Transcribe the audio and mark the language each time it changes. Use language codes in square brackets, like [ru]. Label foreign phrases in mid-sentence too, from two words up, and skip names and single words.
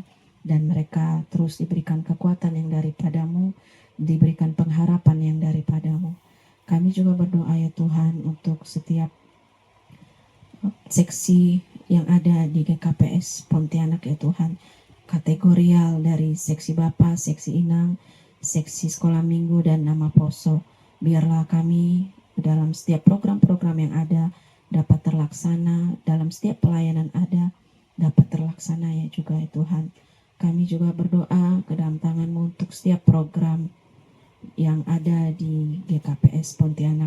[id] Dan mereka terus diberikan kekuatan yang daripadamu, diberikan pengharapan yang daripadamu. Kami juga berdoa ya Tuhan untuk setiap seksi yang ada di GKPS Pontianak ya Tuhan. Kategorial dari seksi Bapak, seksi Inang, seksi sekolah minggu dan nama poso. Biarlah kami dalam setiap program-program yang ada dapat terlaksana, dalam setiap pelayanan ada dapat terlaksana ya juga ya Tuhan. Kami juga berdoa ke dalam tangan-Mu untuk setiap program yang ada di GKPS Pontianak.